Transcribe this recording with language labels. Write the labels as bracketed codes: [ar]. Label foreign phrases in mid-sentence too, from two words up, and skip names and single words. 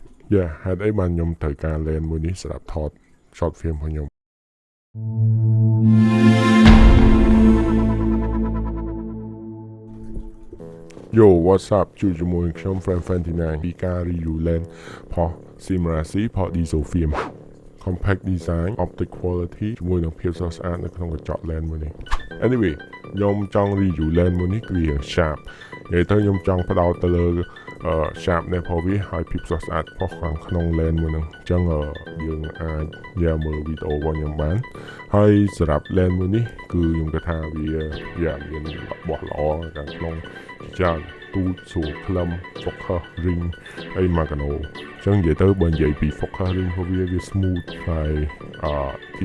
[km] Yeah ហេតុអីបានខ្ញុំត្រូវការ lens មួយនេះសម្រាប់ថត [en] short film [km] របស់ខ្ញុំ [en] Yo what's up [km] ជួប ជាមួយខ្ញុំ Friend 29 ពីការ [en] review lens [km] ផុស Sigma C ផុស [en] diesel film compact design optic quality [km] ជាមួយនឹងភាពស្រស់ស្អាតនៅក្នុងកញ្ចក់ lens មួយនេះ Anyway ខ្ញុំចង់ [en] review lens [km] មួយនេះគឺវា sharp និយាយទៅខ្ញុំចង់ផ្ដោតទៅលើ sharp នៃរបស់វាហើយភាពស្រស់ស្អាតរបស់ខា ងក្នុង lens មួយហ្នឹងអញ្ចឹងយើងអាចយកមើលវីដេអូរបស់ខ្ញុំបានហើយសម្រាប់ lens មួយនេះគឺខ្ញុំគិតថាវាមានរបស់ល្អខាងក្នុងច្រើនទូចស្រួលខ្លឹម [en] focus ring [km] អី Magno អញ្ចឹងនិយាយទៅបើនិយាយពី [en] focus ring [km] របស់វា smooth ហើយ key